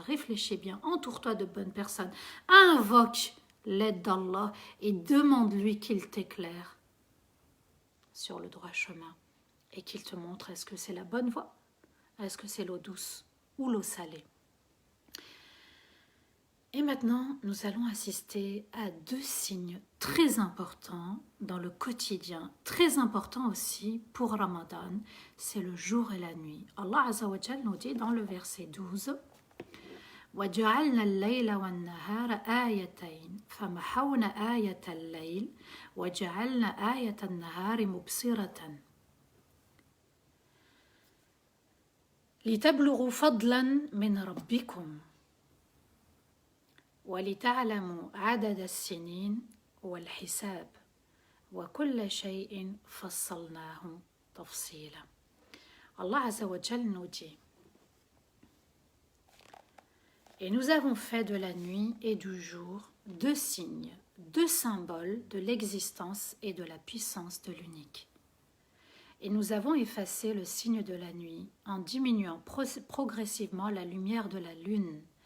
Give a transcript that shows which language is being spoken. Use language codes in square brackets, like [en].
[fr] Réfléchis bien, entoure-toi de bonnes personnes, invoque l'aide d'Allah et demande-lui qu'il t'éclaire sur le droit chemin et qu'il te montre est-ce que c'est la bonne voie, est-ce que c'est l'eau douce ou l'eau salée. Et maintenant, nous allons assister à deux signes très importants dans le quotidien, très importants aussi pour Ramadan, c'est le jour et la nuit. Allah Azza wa Jal nous dit dans le verset 12 [ar] وَجَعَلْنَا اللَّيْلَ وَالنَّهَارَ آيَتَيْنِ فَمَحَوْنَا آيَةَ اللَّيْلِ وَجَعَلْنَا آيَةَ النَّهَارِ مُبْصِرَةً لِتَبْلُغُوا فَضْلًا مِنْ رَبِّكُمْ ولتعلموا عدد السنين والحساب وكل شيء فصلناه تفصيلا. [fr] Allah Azza wa Jal nous dit et nous avons fait de la nuit et du jour deux signes, deux symboles de l'existence et de la puissance de l'unique. Et nous avons effacé le signe de la nuit en diminuant progressivement la lumière de la lune.